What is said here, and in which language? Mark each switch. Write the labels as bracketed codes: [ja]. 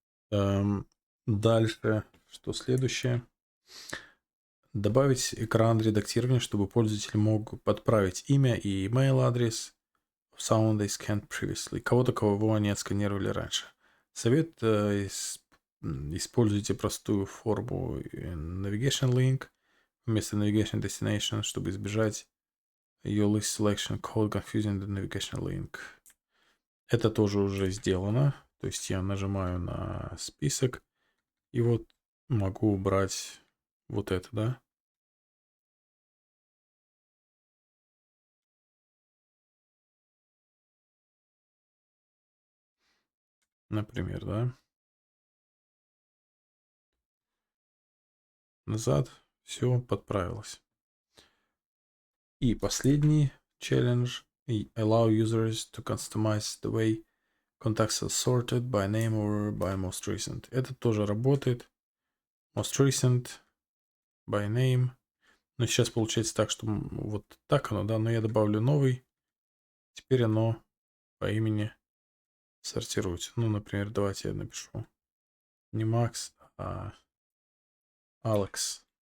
[ru] Дальше. Что следующее? Добавить экран редактирования, чтобы пользователь мог подправить имя и email адрес [en] of someone they scanned previously. [ru] Кого-то, кого они отсканировали раньше. Совет: используйте простую форму navigation link вместо navigation destination, чтобы избежать [en] your list selection code confusing the navigation link. [ru] Это тоже уже сделано. То есть я нажимаю на список и вот могу убрать вот это, да? Например, да? Назад. Все подправилось. И последний челлендж. [en] Allow users to customize the way Context sorted by name or by most recent. [ru] Это тоже работает. [en] Most recent by name. [ru] Но сейчас получается так, что вот так оно, да, но я добавлю новый. Теперь оно по имени сортируется. Ну, например, давайте я напишу не Макс, а Алекс.